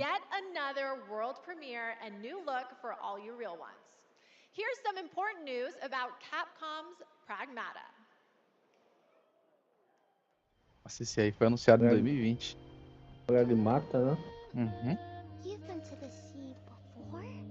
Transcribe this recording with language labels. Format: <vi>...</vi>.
<en>yet another world premiere and new look for all you real ones. Here's some important news about Capcom's Pragmata.</en> <pt>Nossa, esse aí foi anunciado em 2020. Pragmata, né? Uhum.</pt> <en>You've been to the sea before?</en>